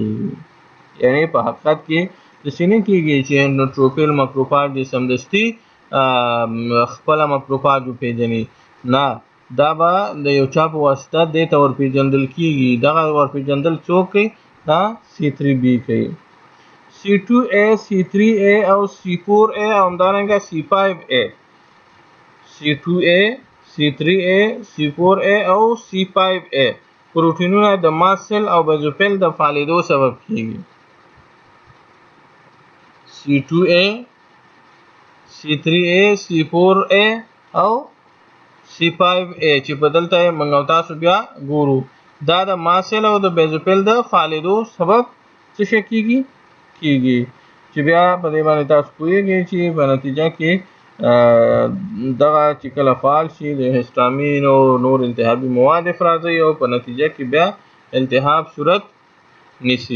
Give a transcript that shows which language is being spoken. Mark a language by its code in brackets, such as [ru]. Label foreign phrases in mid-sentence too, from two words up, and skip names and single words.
[ps] یعنی په حقیقت کې داسې نه کېږي چې نیوټروفیل مکروفاج یې سمدستي خپله مکروفاج وپېژني، نه، دا به د یو چا په واسطه دې ته ورپېژندل کېږي. دغه ورپېژندل څوک کوي؟ دا C3B کوي. C2A C3A او C4A او همدارنګه C5A C2A C3A C4A او C5A پروټینونه د ماسل او بیزوفیل د فعالېدو سبب کېږي. C2A C3A C4A او C5A چې په دلته یې موږ او تاسو بیا ګورو دا د ماسل او د بیزوفیل د فعالېدو سبب څه شی کېږي چې بیا په دې باندې تاسو پوهېږئ چې په نتیجه کې دغه چې کله فعال شي د هسټامین او نور التهابي مواد افرازوي او په نتیجه کې بیا التهاب صورت نیسي.